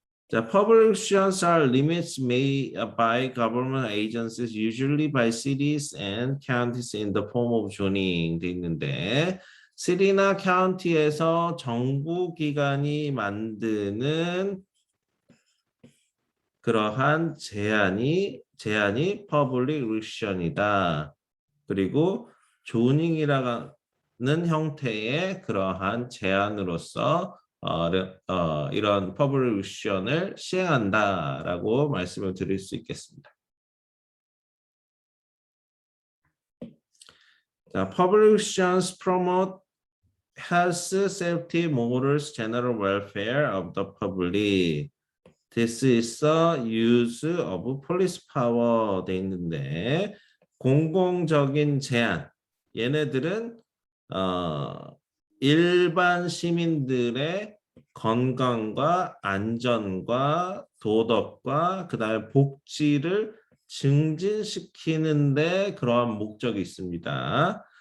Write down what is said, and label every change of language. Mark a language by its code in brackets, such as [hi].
[en] 자, public restrictions are limits made by government agencies, usually by cities and counties in the form of zoning [ko] 돼 있는데, city나 county에서 정부 기관이 만드는 그러한 제한이 public restriction이다. 그리고 zoning이라는 형태의 그러한 제한으로서 이런 public restriction을 시행한다라고 말씀을 드릴 수 있겠습니다. [en] 자, public restrictions promote health, safety, morals, general welfare of the public. This is the use of police power [ko] 돼 있는데 공공적인 제한 얘네들은 일반 시민들의 건강과 안전과 도덕과 그다음에 복지를 증진시키는데 그러한 목적이 있습니다.